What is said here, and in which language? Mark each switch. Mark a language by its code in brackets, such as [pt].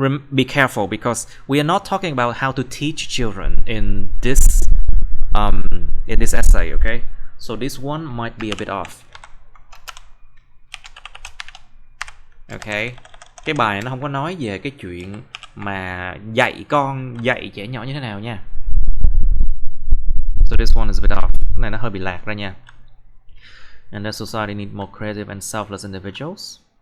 [en] Be careful, because we are not talking about how to teach children in this essay, okay? So this one might be a bit off. [vi] Okay, cái bài này nó không có nói về cái chuyện mà dạy trẻ nhỏ như thế nào nha. [en] So this one is a bit off. [vi] Cái này nó hơi bị lạc ra nha. [en] And the society need more creative and selfless individuals.